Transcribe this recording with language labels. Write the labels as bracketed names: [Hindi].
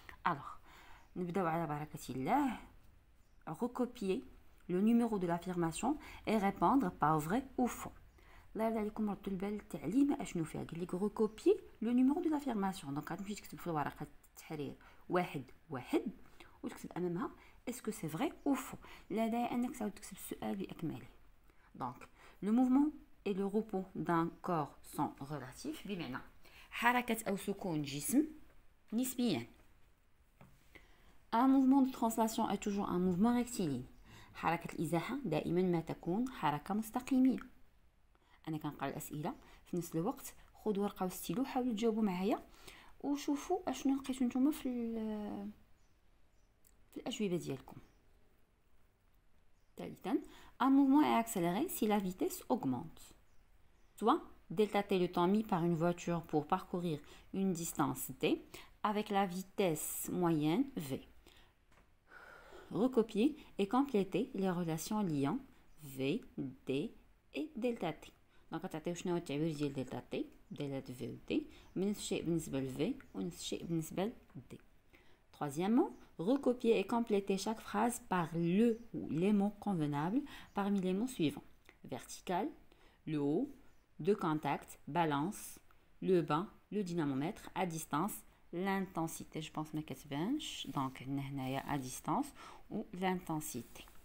[Arabic] الوغ نبداو على بركه الله. [French] recopier le numéro de l'affirmation et répondre par vrai ou faux. [Arabic] الله يرضي عليكم ردوا البال التعليم اشنو فيها. قال لك [French] recopier le numéro de l'affirmation، [Arabic] دونك غتمشي تكتب في الورقه التحرير واحد وتكتب امامها اسكو سي فري او فو. لا داعي انك تعاود تكتب السؤال باكمله. [French] دونك le mouvement et le repos d'un corps sont relatifs، [Arabic] بمعنى حركة أو سكون جسم نسبيا. [French] Un mouvement de translation est toujours un mouvement rectiligne. [Arabic] حركة الإزاحة دائما ما تكون حركة مستقيمية. أنا كنقرا الأسئلة في نفس الوقت، خذوا ورقة وستيلو حاولوا تجاوبوا معايا وشوفوا أشنو لقيتو نتوما في الأجوبة ديالكم. [French] ثالثا un mouvement est accéléré si la vitesse augmente. Soit delta t le temps mis par une voiture pour parcourir une distance d avec la vitesse moyenne v. Recopier et compléter les relations liant v, d et delta t. [Arabic] Donc غتعطيو شنو هو التعبير ديال [French] delta t [Arabic] دالة v و d، نفس الشيء بالنسبة ل v ونفس الشيء بالنسبة ل d. [French] Troisièmement, recopier et compléter chaque phrase par le ou les mots convenables parmi les mots suivants: vertical, le haut, de contact, balance, le bas, le dynamomètre, à distance, l'intensité. Je pense [Arabic] ما كتبانش، [French] donc هنايا à distance ou l'intensité.